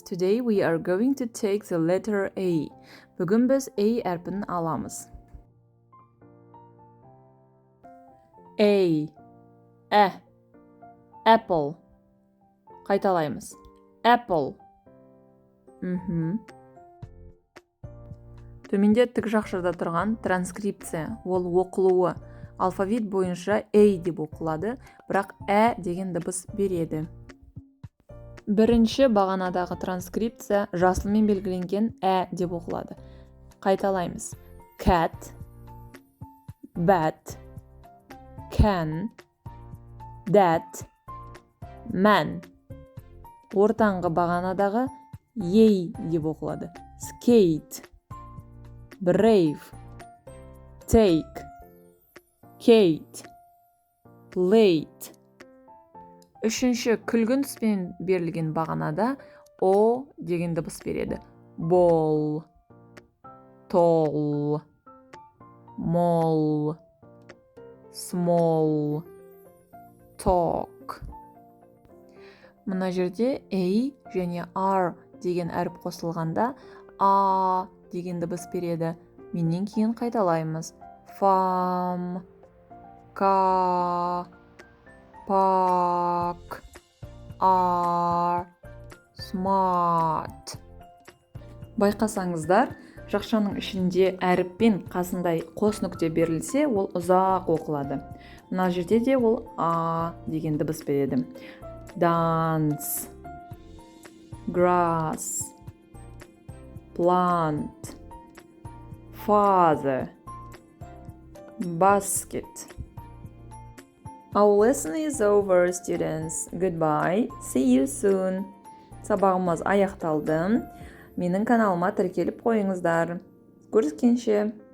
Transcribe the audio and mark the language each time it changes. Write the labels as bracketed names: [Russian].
[English] Today we are going to take the letter A. [Kazakh] Бүгін біз A әрпін аламыз. [English] A. Apple. [Kazakh] Қайталаймыз. [English] Apple. [Kazakh] Төменде тік жақшырда тұрған транскрипция, ол оқылуы. Алфавит бойынша A деп оқылады, бірақ деген дыбыс береді. Бірінші бағанадағы транскрипция жасылмен белгіленген деп оқылады. Қайталаймыз. [English] Cat, bat, can, that, man. [Kazakh] Ортаңғы бағанадағы деп оқылады. [English] Skate, brave, take, Kate, plate. [Kazakh] Үшінші күлгін түспен берілген бағанада O деген дыбыс береді. [English] Ball, tall, mall, small, talk. [Kazakh] Мына жерде A және R деген әріп қосылғанда A деген дыбыс береді. Менен кейін қайталаймыз. [English] Farm, car, park, are, smart. [Kazakh] Байқасаңыздар, жақшаның ішінде әріппен қасындай қос нүкте берілсе, ол ұзақ оқылады. Мына жерде де ол A деген дыбыс береді. [English] Dance, grass, plant, father, basket. Our lesson is over, students. Goodbye. See you soon. [Kazakh] Сабағымыз аяқталды. Менің каналыма тіркеліп қойыңыздар. Көріскенше.